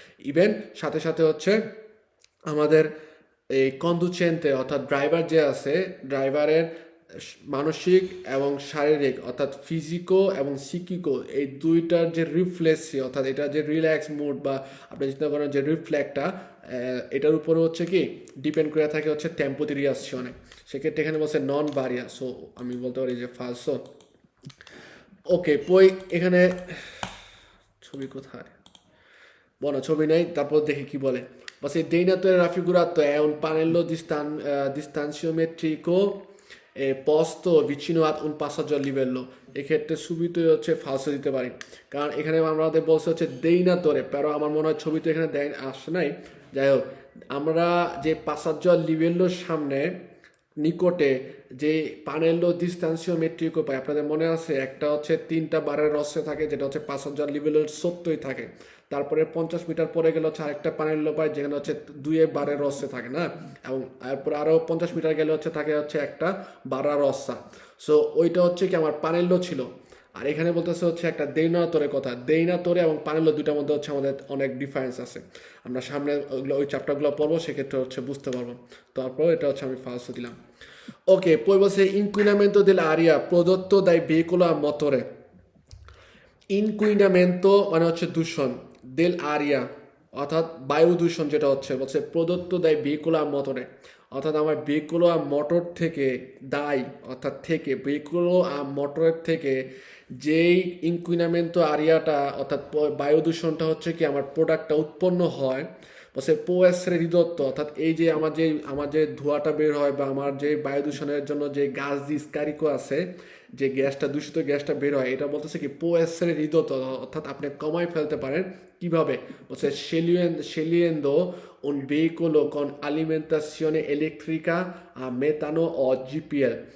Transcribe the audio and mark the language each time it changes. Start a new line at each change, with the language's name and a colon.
Bangla: Even সাথে সাথে হচ্ছে আমাদের এই কন্ডুচেন্টে অর্থাৎ ড্রাইভার যে আছে ড্রাইভারের মানসিক এবং শারীরিক অর্থাৎ ফিজিকো এবং সিকিকো এই দুইটার যে রিফ্লেক্সি অর্থাৎ এটা যে রিল্যাক্স মুড বা আপনি চিন্তা করেন যে রিফ্লেক্টটা এটার উপরে হচ্ছে কি ডিপেন্ড করে থাকে হচ্ছে টেম্পো দি রিয়াকশনে, সেক্ষেত্রে এখানে বলছে নন বারিয়া, সো আমি বলতে পারি যে ফালসো। ওকে, পই এখানে ছবি কোথায় বলো, ছবি নেই, তারপর দেখি কি বলে।
Italian: Basta il deinatore raffigurato è un pannello distanziometrico posto vicino ad un passaggio a livello.
Bangla: এক্ষেত্রে ছবিতে হচ্ছে ফালসো দিতে পারি, কারণ এখানে আমাদের বলছে হচ্ছে দেইনাতরে, pero আমার মনে হয় ছবি তো এখানে আসে নাই। যাই হোক, আমরা যে পাসাজ্জো লিভেলোর সামনে নিকটে যে পানেলো ডিস্টান্সিওমেট্রিকো পাই, আপনাদের মনে আছে একটা হচ্ছে 3টা বারের রসে থাকে যেটা হচ্ছে পাসাজ্জো লিভেলের 70 থাকে, তারপরে 50 মিটার পরে গেলে হচ্ছে আরেকটা পানেলো পাই যেখানে হচ্ছে 2 বারের রসে থাকে না, এবং তারপরে আরও 50 মিটার গেলে হচ্ছে থাকে হচ্ছে একটা বারা রসা। সো ওইটা হচ্ছে কি আমার পানেলো ছিল, আর এখানে বলতেছে হচ্ছে একটা দেইনাতোরের কথা। দেইনাতোরে এবং পানেলো দুইটার মধ্যে হচ্ছে আমাদের অনেক ডিফারেন্স আছে, আমরা সামনে ওই চ্যাপ্টারগুলো পড়বো, সেক্ষেত্রে হচ্ছে বুঝতে পারবো। তারপর এটা হচ্ছে আমি ফালসো দিলাম।
Italian: ওকে, poi বলছে inquinamento dell'aria prodotto dai veicoli a motore.
Bangla: ইনকুইনামেন্টো মানে হচ্ছে দূষণ, দেল আরিয়া অর্থাৎ বায়ু দূষণ, যেটা হচ্ছে বলছে প্রদত্ত দায় ভেহিকুলা মোটরে, অর্থাৎ আমার ভেহিকুলা মোটর থেকে দায় অর্থাৎ থেকে ভেহিকুলো মোটরের থেকে যেই ইনকুইনামেন্টো আরিয়াটা অর্থাৎ বায়ু দূষণটা হচ্ছে কি আমার প্রোডাক্টটা উৎপন্ন হয়, বলছে পোয়েসরে রিদত্ত অর্থাৎ এই যে আমার যে ধোঁয়াটা বের হয় বা আমার যে বায়ু দূষণের জন্য যে গাছ স্কারিকো আছে যে গ্যাসটা দূষিত গ্যাসটা বের হয়, এটা বলতেছে কি পোয়েসরে রিদত্ত, অর্থাৎ আপনি কমাই ফেলতে পারেন কিভাবে, বলছে
Italian: scegliendo un veicolo con alimentazione elettrica a metano o GPL.